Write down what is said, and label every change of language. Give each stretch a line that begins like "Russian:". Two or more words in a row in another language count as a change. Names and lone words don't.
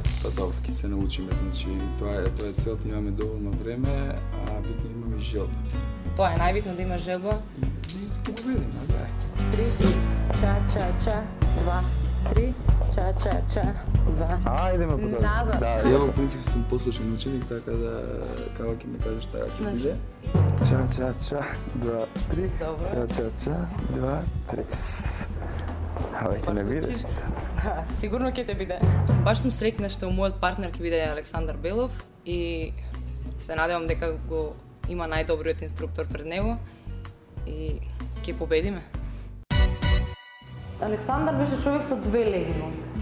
Macedonian: Па добро, ќе се научиме, значи тоа е целта, имаме доволно време, а битно имаме желба. Тоа е најбитно да имаш желба. Ќе победиме, да. 3 ча ча ча 2 3 ча ча ча 2. Ајде ме позади. Назад. Да, Ја во принцип сум послушен ученик, така да како ќе ми кажеш така ќе биде. Ча ча ча 2 3. Добро. Ча ча ча 2 3. А веќе не видиш. Сигурно ќе те биде. Баш сум среќна што мојот партнер ќе биде Александар Белов и се надевам дека го има најдобриот инструктор пред него и ќе победиме. Александар беше човек со две леги нозе.